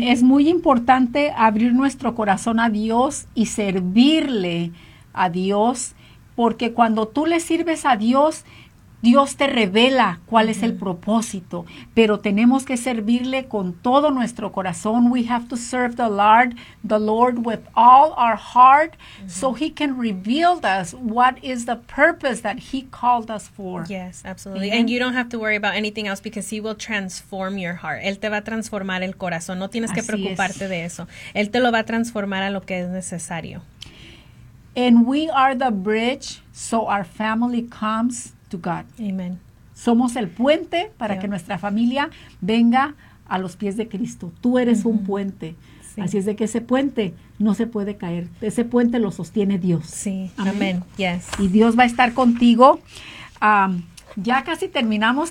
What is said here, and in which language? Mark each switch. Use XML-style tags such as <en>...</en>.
<es>Es muy importante abrir nuestro corazón a Dios y servirle a Dios, porque cuando tú le sirves a Dios, Dios te revela cuál es el propósito, pero tenemos que servirle con todo nuestro corazón.</es> <en>We have to serve the Lord with all our heart so He can reveal us what is the purpose that He called us for. Yes, absolutely. And you don't have to worry about anything else because He will transform your heart.</en> <es>Él te va a transformar el corazón. No tienes que Así preocuparte es. De eso. Él te lo va a transformar a lo que es necesario.</es> <en>And we are the bridge, so our family comes to God. Amen.</en> <es>Somos el puente para que nuestra familia venga a los pies de Cristo. Tú eres un puente. Sí. Así es de que ese puente no se puede caer. Ese puente lo sostiene Dios. Sí. Amén.</es> <en>Yes.</en> <es>Y Dios va a estar contigo. Ya casi terminamos.</es>